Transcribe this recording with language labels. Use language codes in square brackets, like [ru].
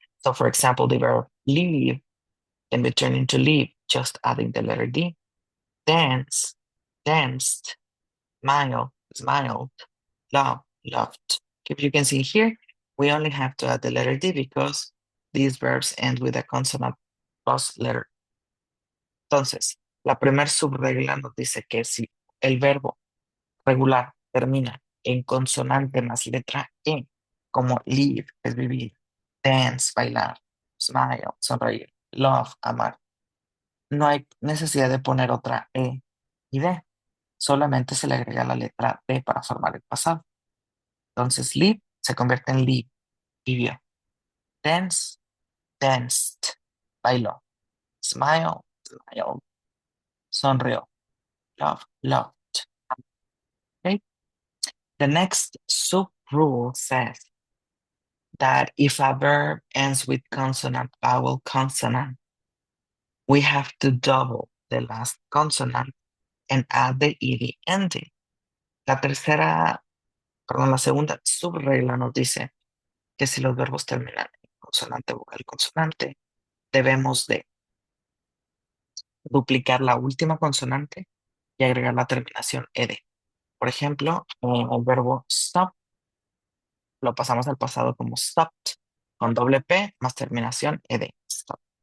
[en] So for example, the verb leave can be turned into leave, just adding the letter D. Dance, danced, smile, smiled, love, loved. If you can see here, we only have to add the letter D because these verbs end with a consonant plus letter. [es] Entonces, la primera subregla nos dice que si el verbo regular termina en consonante más letra E, como live, es vivir, dance, bailar, smile, sonreír, love, amar, no hay necesidad de poner otra E y D, solamente se le agrega la letra D para formar el pasado. Entonces, live se convierte en live, vivió. [en] Dance, danced, bailó. Smile, smiled, sonrió. Love, loved. Okay? The next sub rule says that if a verb ends with consonant, vowel, consonant, we have to double the last consonant and add the ed ending. [es] La segunda subregla nos dice que si los verbos terminan en consonante, vocal, consonante, debemos de duplicar la última consonante y agregar la terminación ed. Por ejemplo, el verbo stop lo pasamos al pasado como stopped, con doble P más terminación ed. Stop.